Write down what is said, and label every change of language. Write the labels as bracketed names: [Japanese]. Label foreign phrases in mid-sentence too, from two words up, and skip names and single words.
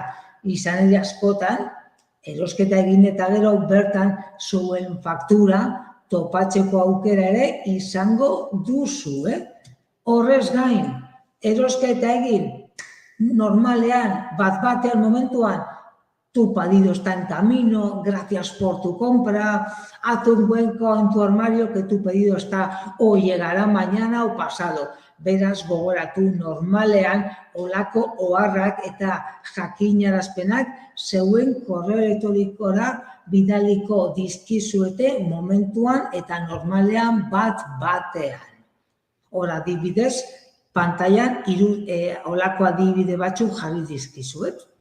[Basque] Izan ere askotan, erosketa egin eta gero bertan zuen faktura topatzeko aukera ere izango duzu. Horrez gain, erosketa egin, normalean, bat-batean momentuan, [Spanish] tu pedido está en camino, gracias por tu compra, haz un hueco en tu armario que tu pedido está o llegará mañana o pasado. [Basque] Beraz, gogoratu normalean, olako oharrak eta jakinarazpenak zeuen korreo elektronikora bidaliko dizkizuete momentuan eta normalean bat-batean. Hor adibidez, pantailan olako adibide batzuk jarri dizkizuet.